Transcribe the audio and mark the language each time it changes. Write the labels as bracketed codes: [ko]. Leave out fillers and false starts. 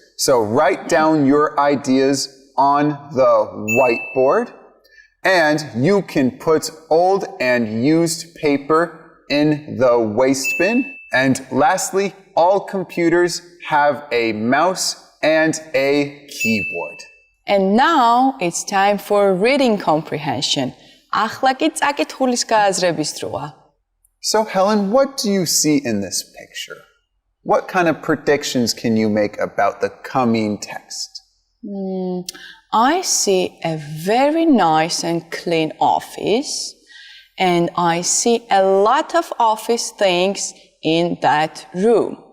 [en] So write down your ideas on the whiteboard, and you can put old and used paper in the waste bin. And lastly, all computers have a mouse and a keyboard. And now it's time for reading comprehension. [ka] ახლა კი წაკითხulis გააზრების დროა. [en] So Helen, what do you see in this picture? What kind of predictions can you make about the coming text? I see a very nice and clean office, and I see a lot of office things in that room.